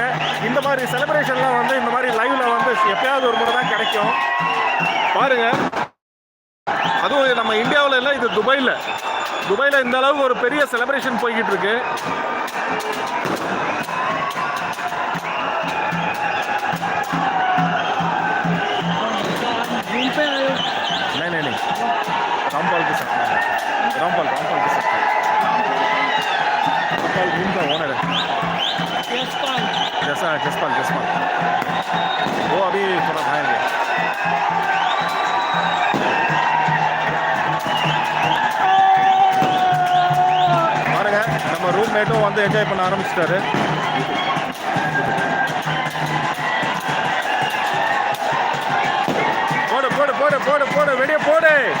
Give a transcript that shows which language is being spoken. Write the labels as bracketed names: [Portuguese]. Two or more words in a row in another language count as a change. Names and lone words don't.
[Tamil] இந்த மாதிரி செலிப்ரேஷன்லாம் வந்து இந்த மாதிரி லைவ்ல வந்து எப்பயாவது ஒரு முறை தான் கிடைக்கும் பாருங்க. அதுவும் நம்ம இந்தியாவில் இல்லை, இது துபாயில் இந்த அளவுக்கு ஒரு பெரிய செலிப்ரேஷன் போய்கிட்டு இருக்கு. [Hindi] नहीं रामपाल के साथ रामपाल के साथ रामपाल रूम का ओनर है। जसपाल वो अभी थोड़ा बाहर गया। [Tamil] பாருங்க, நம்ம ரூம்மேட்டும் வந்து என்ஜாய் பண்ண ஆரம்பிச்சிட்டாரு. போடு வெளியே போடு.